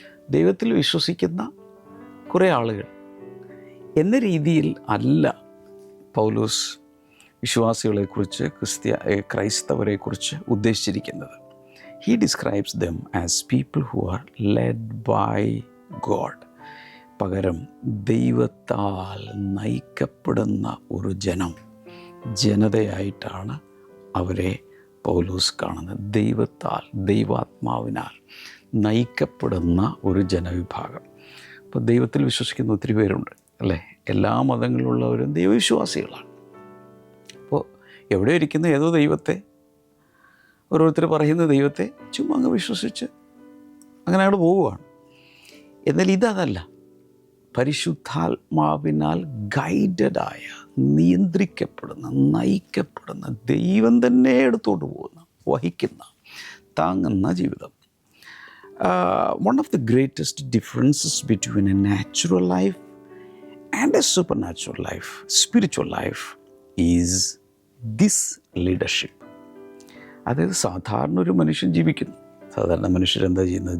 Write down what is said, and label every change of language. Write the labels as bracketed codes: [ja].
[ml] ദൈവത്തിൽ വിശ്വസിക്കുന്ന കുറേ ആളുകൾ എന്ന രീതിയിൽ അല്ല പൗലോസ് വിശ്വാസികളെക്കുറിച്ച് ക്രൈസ്തവരെക്കുറിച്ച് ഉദ്ദേശിച്ചിരിക്കുന്നത്. [en] He describes them as people who are led by God. [ml] പകരം ദൈവത്താൽ നയിക്കപ്പെടുന്ന ഒരു ജനതയായിട്ടാണ് അവരെ പൗലോസ് കാണുന്നത്. ദൈവാത്മാവിനാൽ നയിക്കപ്പെടുന്ന ഒരു ജനവിഭാഗം. ഇപ്പോൾ ദൈവത്തിൽ വിശ്വസിക്കുന്ന ഒത്തിരി പേരുണ്ട് അല്ലേ? എല്ലാ മതങ്ങളിലുള്ളവരും ദൈവവിശ്വാസികളാണ്. അപ്പോൾ എവിടെ ഇരിക്കുന്ന ഏതോ ദൈവത്തെ, ഓരോരുത്തർ പറയുന്ന ദൈവത്തെ ചുമ്മാ അങ്ങ് വിശ്വസിച്ച് അങ്ങനെ അങ്ങോട്ട് പോവുകയാണ്. എന്നാൽ ഇതല്ല, പരിശുദ്ധാത്മാവിനാൽ ഗൈഡഡായ, നിയന്ത്രിക്കപ്പെടുന്ന, നയിക്കപ്പെടുന്ന, ദൈവം തന്നെ എടുത്തോട്ട് പോകുന്ന, വഹിക്കുന്ന, താങ്ങുന്ന ജീവിതം. [en] One of the greatest differences between a natural life and a supernatural life, spiritual life, is this leadership. [ml] അതായത് സാധാരണ ഒരു മനുഷ്യൻ ജീവിക്കുന്നു. സാധാരണ മനുഷ്യരെന്താ ചെയ്യുന്നത്?